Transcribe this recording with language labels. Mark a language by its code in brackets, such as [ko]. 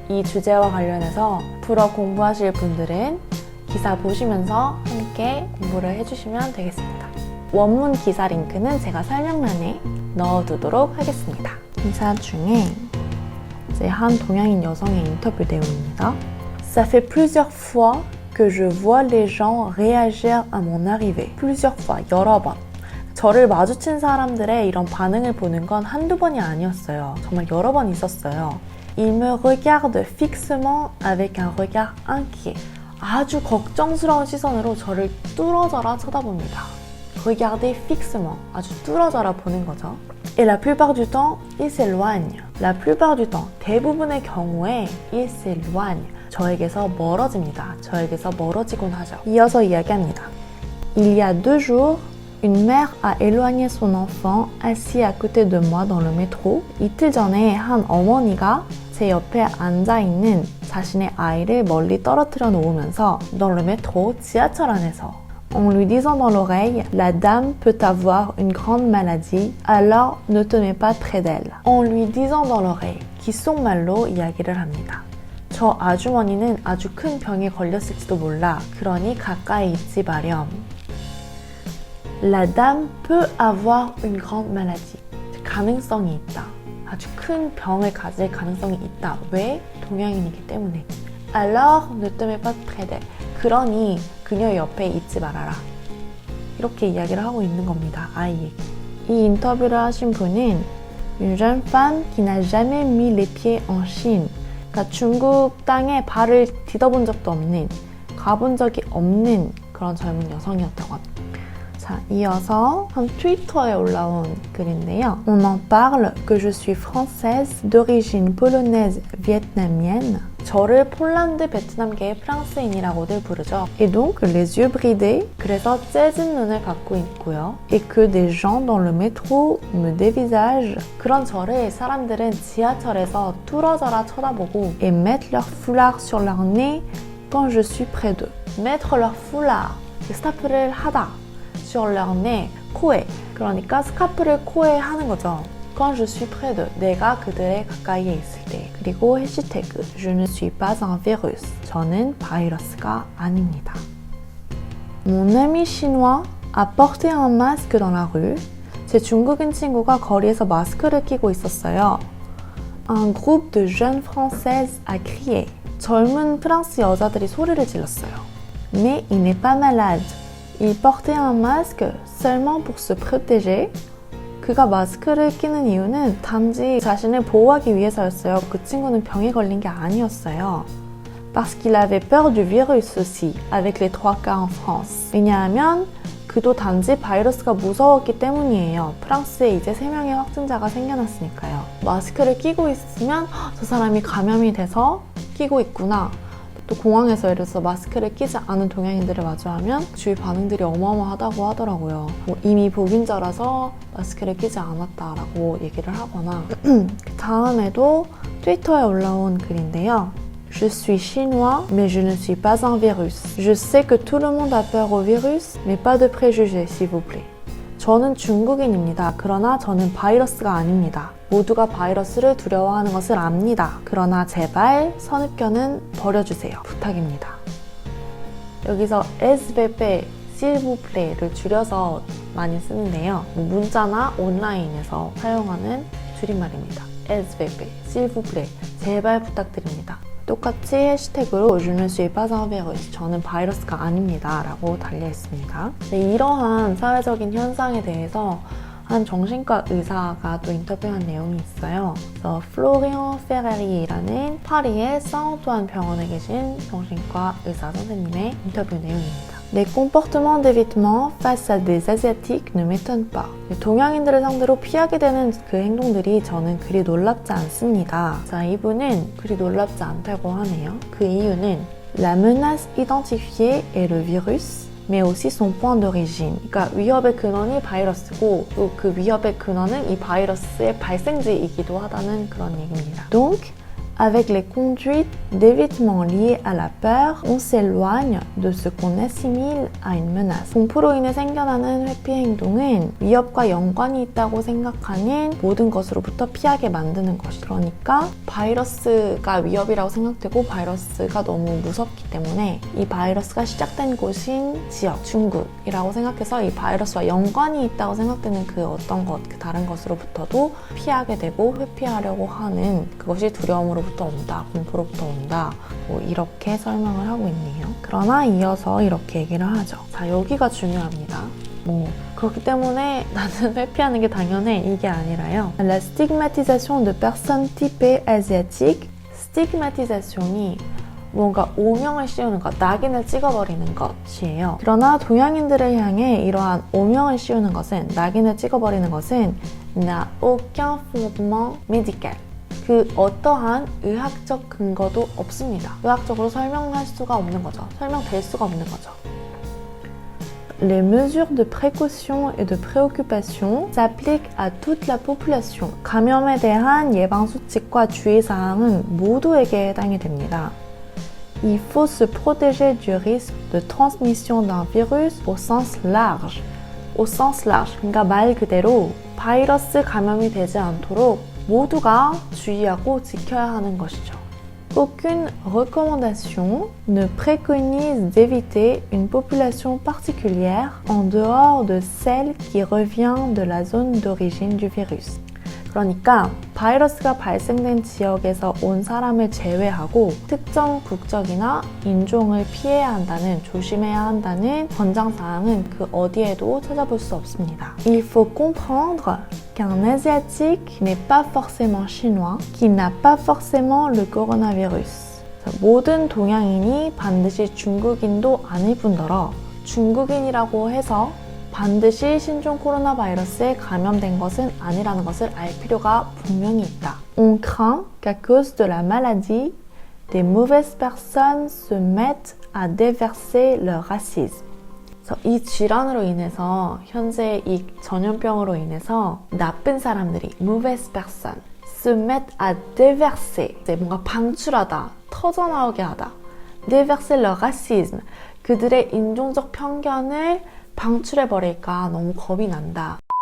[ko] 이 주제와 관련해서 불어 공부하실 분들은 기사 보시면서 함께 공부를 해주시면 되겠습니다. 원문 기사 링크는 제가 설명란에 넣어두도록 하겠습니다. 기사 중에 이제 한 동양인 여성의 인터뷰 내용입니다. [fr] Ça fait plusieurs fois que je vois les gens réagir à mon arrivée. Plusieurs fois, [ko] 여러 번. 저를 마주친 사람들의 이런 반응을 보는 건 한두 번이 아니었어요. 정말 여러 번 있었어요. [fr] Ils me regardent fixement avec un regard inquiet. [ko] 아주 걱정스러운 시선으로 저를 뚫어져라 쳐다봅니다. [fr] Regarder fixement, [ko] 아주 뚫어져라 보는 거죠. [fr] Et la plupart du temps, ils s'éloignent. La plupart du temps, [ko] 대부분의 경우에 [fr] ils s'éloignent. [ko] 저에게서 멀어집니다. 저에게서 멀어지곤 하죠. 이어서 이야기합니다. [fr] Il y a 2 jours, une mère a éloigné son enfant assis à côté de moi dans le métro. [ko] 이틀 전에 한 어머니가 제 옆에 앉아있는 자신의 아이를 멀리 떨어뜨려 놓으면서 [fr] dans le métro, [ko] 지하철 안에서 [fr] en lui disant dans l'oreille, la dame peut avoir une grande maladie, alors ne te mets pas près d'elle. En lui disant dans l'oreille, [ko] 귓속말로 이야기를 합니다. 저 아주머니는 아주 큰 병에 걸렸을지도 몰라. 그러니 가까이 있지 마렴. [fr] La dame peut avoir une grande maladie. [ko] 가능성이 있다. 아주 큰 병을 가질 가능성이 있다. 왜? 동양인이기 때문에. [fr] Alors ne te mets pas près d'elle. [ko] 그러니 그녀 옆에 있지 말아라. 이렇게 이야기를 하고 있는 겁니다. 아이에게. 이 인터뷰를 하신 분은 [fr] une jeune femme qui n'a jamais mis les pieds en Chine. [ko] 그러니까 중국 땅에 발을 디뎌본 적도 없는, 가본 적이 없는 그런 젊은 여성이었다고 합니다. 자, 이어서 한 트위터에 올라온 글인데요. [fr] On en parle que je suis française d'origine polonaise vietnamienne. [ko] 저를 폴란드 베트남계의 프랑스인이라고들 부르죠. [fr] Et donc les yeux bridés. [ko] 그래서 째진 눈을 갖고 있고요. [fr] Et que des gens dans le métro me dévisagent. [ko] 그런 저를 사람들은 지하철에서 뚫어져라 쳐다보고 [fr] et mettent leur foulard sur leur nez quand je suis près d'eux. Mettre leur foulard. [ko] 스타프를 하다. [fr] sur leur nez, [ko] 코에. 그러니까 스카프를 코에 하는 거죠. [fr] Quand je suis près d'eux, [ko] 내가 그들의 가까이에 있을 때. 그리고 해시태그 [fr] Je ne suis pas un virus. [ko] 저는 바이러스가 아닙니다. [fr] Mon ami chinois a porté un masque dans la rue. [ko] 제 중국인 친구가 거리에서 마스크를 끼고 있었어요. [fr] Un groupe de jeunes françaises a crié. [ko] 젊은 프랑스 여자들이 소리를 질렀어요. [fr] Mais il n'est pas malade. Il portait un masque seulement pour se protéger. [ko] 그가 마스크를 끼는 이유는 단지 자신을 보호하기 위해서였어요. 그 친구는 병에 걸린 게 아니었어요. [fr] Parce qu'il avait peur du virus aussi, avec les 3 cas en France. [ko] 왜냐하면 그도 단지 바이러스가 무서웠기 때문이에요. 프랑스에 이제 3명의 확진자가 생겨났으니까요. 마스크를 끼고 있으면 저 사람이 감염이 돼서 끼고 있구나. 또 공항에서 예를 들어서 마스크를 끼지 않은 동양인들을 마주하면 주위 반응들이 어마어마하다고 하더라고요. 이미 복인자라서 마스크를 끼지 않았다라고 얘기를 하거나 다음에도 트위터에 올라온 글인데요. [fr] Je suis chinois, mais je ne suis pas un virus. Je sais que tout le monde a peur au virus, mais pas de préjugés, s'il vous plaît. [ko] 저는 중국인입니다. 그러나 저는 바이러스가 아닙니다. 모두가 바이러스를 두려워하는 것을 압니다. 그러나 제발 선입견은 버려주세요. 부탁입니다. 여기서 SVP, [fr] s'il vous plaît [ko] 를 줄여서 많이 쓰는데요. 문자나 온라인에서 사용하는 줄임말입니다. [fr] SVP, s'il vous plaît, [ko] 제발 부탁드립니다. 똑같이 해시태그로 [fr] Je ne suis pas un virus, [ko] 저는 바이러스가 아닙니다 라고 달려있습니다. 네, 이러한 사회적인 현상에 대해서 한 정신과 의사가 또 인터뷰한 내용이 있어요. 그래서 플로리안 페레리라는 파리의 사int-Antoine 병원에 계신 정신과 의사 선생님의 인터뷰 내용입니다. [fr] Les comportements d'évitement face à des asiatiques ne m'étonnent pas. [ko] 동양인들을 상대로 피하게 되는 그 행동들이 저는 그리 놀랍지 않습니다. 자, 이분은 그리 놀랍지 않다고 하네요. 그 이유는 [fr] La menace identifiée est le virus, mais aussi son point d'origine. [ko] 그러니까 위협의 근원이 바이러스고 또 그 위협의 근원은 이 바이러스의 발생지이기도 하다는 그런 얘기입니다. [fr] Donc, avec les conduites d'évitement liées à la peur, on s'éloigne de ce qu'on assimile à une menace. [ko] 공포로 인해 생겨나는 회피 행동은 위협과 연관이 있다고 생각하는 모든 것으로부터 피하게 만드는 것이. 그러니까 바이러스가 위협이라고 생각되고 바이러스가 너무 무섭기 때문에 이 바이러스가 시작된 곳인 지역, 중국이라고 생각해서 이 바이러스와 연관이 있다고 생각되는 그 어떤 것, 그 다른 것으로부터도 피하게 되고 회피하려고 하는 그것이 두려움으로 부터 온다, 공포로부터 온다, 뭐 이렇게 설명을 하고 있네요. 그러나 이어서 이렇게 얘기를 하죠. 자, 여기가 중요합니다. 그렇기 때문에 나는 회피하는 게 당연해 이게 아니라요. [fr] La stigmatisation de personnes typées asiatiques, [ko] 스티그마티자션이 뭔가 오명을 씌우는 것, 낙인을 찍어버리는 것이에요. 그러나 동양인들을 향해 이러한 오명을 씌우는 것은, 낙인을 찍어버리는 것은 [fr] n'a aucun fondement médical. [ko] 그 어떠한 의학적 근거도 없습니다. 의학적으로 설명할 수가 없는 거죠. 설명될 수가 없는 거죠. [fr] Les mesures de précaution et de préoccupation s'appliquent à toute la population. [ko] 감염에 대한 예방 수칙과 주의 사항은 모두에게 해당이 됩니다. [fr] Il faut se protéger du risque de transmission d'un virus au sens large. Au sens large. [ko] 그러니까 말 그대로 바이러스 감염이 되지 않도록 모두가 주의하고 지켜야 하는 것이죠. [fr] Aucune recommandation ne préconise d'éviter une population particulière en dehors de celle qui revient de la zone d'origine du virus. [ko] 그러니까 바이러스가 발생된 지역에서 온 사람을 제외하고 특정 국적이나 인종을 피해야 한다는, 조심해야 한다는 권장사항은 그 어디에도 찾아볼 수 없습니다. [fr] Il faut comprendre qu'un asiatique n'est pas forcément chinois, qu'il n'a pas forcément le coronavirus. [ko] 모든 동양인이 반드시 중국인도 아닐 뿐더러 중국인이라고 해서 반드시 신종 코로나 바이러스에 감염된 것은 아니라는 것을 알 필요가 분명히 있다. [fr] On craint qu'à cause de la maladie, des mauvaises personnes se mettent à déverser leur racisme. [ko] 이 질환으로 인해서, 현재 이 전염병으로 인해서 나쁜 사람들이 [fr] mauvaise personne, se mettent à déverser, [ko] 뭔가 방출하다, 터져나오게 하다. [fr] déverser leur racisme, [ko] 그들의 인종적 편견을 방출해버릴까 너무 겁이 난다.